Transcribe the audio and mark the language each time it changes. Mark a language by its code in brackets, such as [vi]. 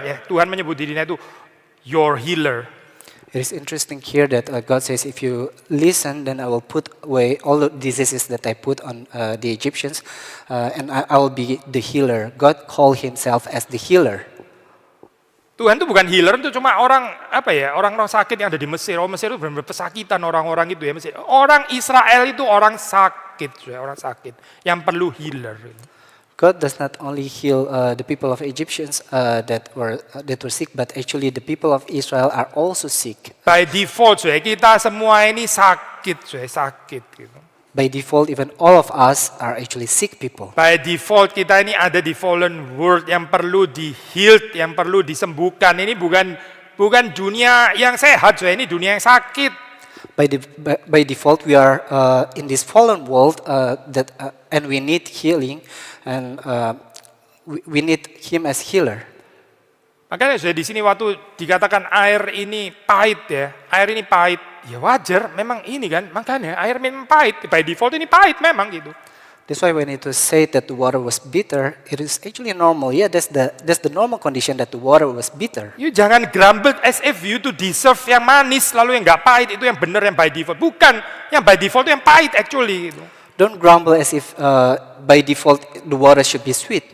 [id] Ya, Tuhan menyebut dirinya itu your healer. [en] It is interesting here that God says, if you listen, then I will put away all the diseases that I put on the Egyptians, and I will be the healer. God called himself as the healer. [id] Tuhan itu bukan healer, itu cuma orang orang-orang sakit yang ada di Mesir. Mesir itu benar-benar pesakitan orang-orang itu ya. Mesir. Orang Israel itu orang sakit yang perlu healer. [en] God does not only heal the people of Egyptians that were sick, but actually the people of Israel are also sick. [id] By default, kita semua ini sakit gitu. [en] By default, even all of us are actually sick people. [id] By default kita ini ada di [en] fallen world [id] yang perlu di-healed, yang perlu disembuhkan. Ini bukan dunia yang sehat, ini dunia yang sakit. [en] By default, we are in this fallen world and we need healing, and we need Him as healer. [id] Makanya di sini waktu dikatakan air ini pahit ya wajar, memang ini kan, makanya air memang pahit, by default ini pahit memang gitu. [en] That's why when it was said that the water was bitter, it is actually normal. Yeah, that's the normal condition that the water was bitter. [id] You jangan grumble [en] as if you to deserve [id] yang manis, lalu yang nggak pahit itu yang benar yang by default. Bukan, yang by default itu yang pahit actually. Gitu. [en] Don't grumble as if by default the water should be sweet.